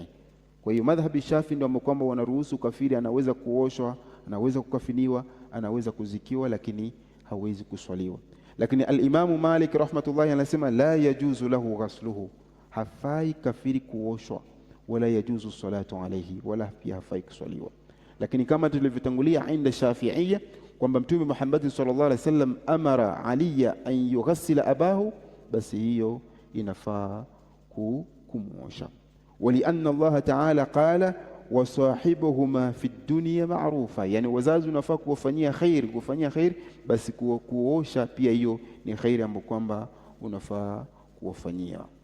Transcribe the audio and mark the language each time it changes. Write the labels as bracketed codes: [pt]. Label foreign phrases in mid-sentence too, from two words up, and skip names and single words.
[sw] Kwa hiyo madhhabi Shafi'i ndio kwamba wanaruhusu kafiri anaweza kuoshwa, anaweza kukafiniwa, anaweza kuzikiwa, lakini hawezi kuswaliwa. Lakini al-Imamu Malik rahmatullahi anasema [ar] لا يجوز له غسله, [sw] hafai kafiri kuoshwa, [ar] ولا يجوز الصلاة عليه, [sw] wala pia hafai kuswaliwa. Lakini kama tulivyotangulia [ar] عند الشافعية [sw] kwamba Mtume Muhammad [ar] صلى الله عليه وسلم أمر عليا أن يغسل أباه, [sw] basi hiyo inafaa kumuosha. [ar] ولأن الله تعالى قال وصاحبهما في الدنيا معروفا, [sw] yani wazazi unafaa kuwafanyia khair, basi kuosha pia hiyo ni khairi ambayo kwamba unafaa kuwafanyia.